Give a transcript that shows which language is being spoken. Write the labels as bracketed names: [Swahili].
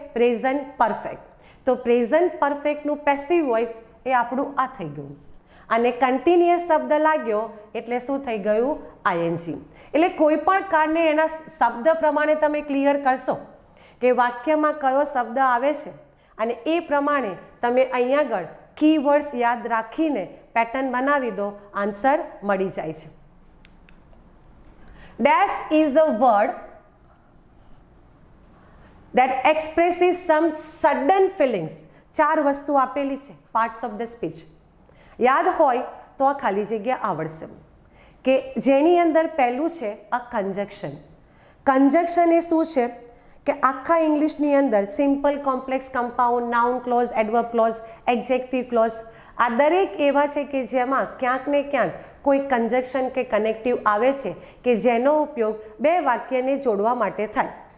[Gujarati] Present perfect. તો present પરફેક્ટનું passive voice એ આપણું આ થઈ ગયું અને કન્ટિન્યુઅસ શબ્દ લાગ્યો એટલે શું થઈ ગયું? આઈએનજી. એટલે કોઈ પણ કાળને એના શબ્દ પ્રમાણે તમે ક્લિયર કરશો કે વાક્યમાં કયો શબ્દ આવે છે અને એ પ્રમાણે તમે અહીંયા આગળ કીવર્ડ્સ યાદ રાખીને પેટર્ન બનાવી દો, આન્સર મળી જાય છે. [English] Dash is a word that expresses some sudden feelings. [Gujarati] 4 વસ્તુ આપેલી છે, પાર્ટ્સ ઓફ ધ સ્પીચ. યાદ હોય તો આ ખાલી જગ્યા આવડશે કે જેની અંદર પહેલું છે અ કન્જક્શન. કન્જક્શન એ શું છે કે આખા ઇંગ્લિશની અંદર simple, complex, compound, noun close, adverb close, adjective close, આ દરેક એવા છે કે જેમાં ક્યાંક ને ક્યાંક કોઈ કન્જક્શન કે કનેક્ટિવ આવે છે કે જેનો ઉપયોગ 2 વાક્યને જોડવા માટે થાય.